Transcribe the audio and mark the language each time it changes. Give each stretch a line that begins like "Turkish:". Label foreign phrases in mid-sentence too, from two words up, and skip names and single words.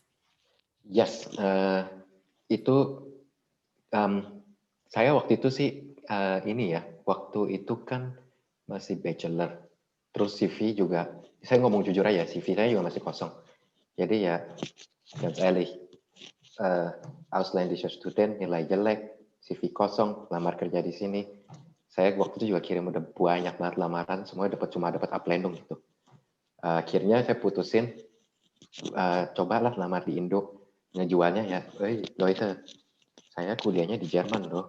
Indonesian: Yes, itu saya waktu itu sih ini ya, waktu itu kan masih bachelor, terus CV juga, saya ngomong jujur aja, CV saya juga masih kosong. Jadi ya,
German: ganz ehrlich, Ausländischer Student,
Indonesian: nilai jelek, CV kosong, lamar kerja di sini. Saya waktu itu juga kirim udah banyak banget lamaran, semuanya cuma dapat uplandung gitu. Akhirnya saya putusin, cobalah lamar di Indo. Ngejualnya ya, Leute, saya kuliahnya di Jerman loh.